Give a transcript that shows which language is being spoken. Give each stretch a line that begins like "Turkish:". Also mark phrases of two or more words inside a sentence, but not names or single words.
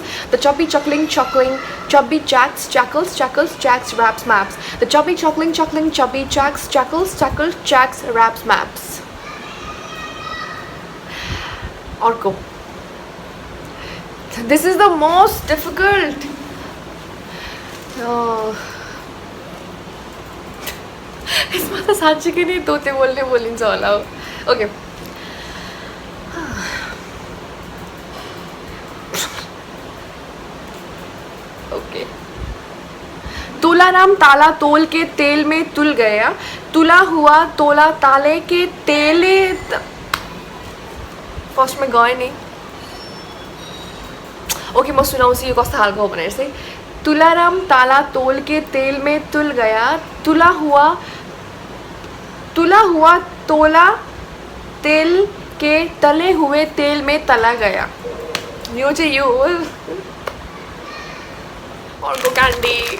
English: The chubby chuckling chubby chacks raps maps. The chubby chuckling chubby chacks raps maps.
Nepali: अर्को.
English: This is the most difficult.
Nepali: यसमा त साँच्चीकै नै तोते बोल्ने बोलिन्छ होला.
English: Okay. Okay.
Hindi: तुलाराम ताला तोल के तेल में तुल गया, तुला हुआ तोला ताले के तेले. फर्स्ट में गए नहीं.
Nepali: ओके म सुनाउँछु यो कस्तो खालको हो भनेर चाहिँ.
Hindi: तुलाराम ताला तोल के तेल में तुल गया, तुला हुआ तोला तेल के तले हुए तेल में तला गया.
Nepali: यो चाहिँ यो हो. अर्को क्यान्डी.